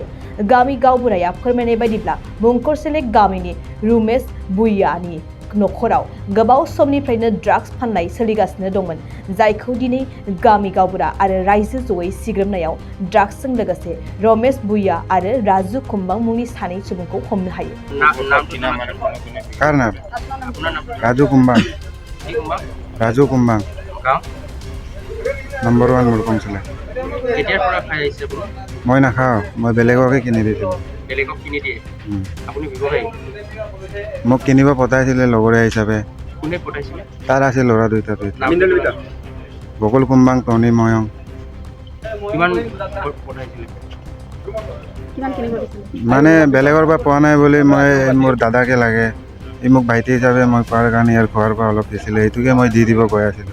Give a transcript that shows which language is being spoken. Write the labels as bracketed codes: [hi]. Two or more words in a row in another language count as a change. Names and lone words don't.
[brx] गामि गावबुराया फोरमायनाय बायदिब्ला मुंखरसेले गामिनि रमेश भुइयानि नखराव गोबाव समनिफ्रायनो ड्राग्स फाननाय सोलिगासिनो दंमोन, जायखौ दिनै गामि गावबुरा आरो रायजो जयै सिग्रोमनायाव ड्राग्सजों लोगोसे रमेश भुइया आरो राजु कुम्बां मुंनि सानै सुबुंखौ हमनो हायो। राजु कुम्बां नम्बर 1 मुलकंचले। [as] মই নাখাওঁ, মই বেলেগকে কিনি দিছিলোঁ। মোক কিনিব পঠাইছিলে লগৰীয়া হিচাপে। তাৰ আছে ল'ৰা দুটা। বকুল কুম্বাং, টনি ময়ং। মানে বেলেগৰ পৰা পোৱা নাই বুলি মই মোৰ দাদাকে লাগে, ই মোক ভাইটি হিচাপে মই পোৱাৰ কাৰণে ইয়াৰ ঘৰৰ পৰা অলপ দিছিলে, সেইটোকে মই দি দিব কৈ আছিলোঁ।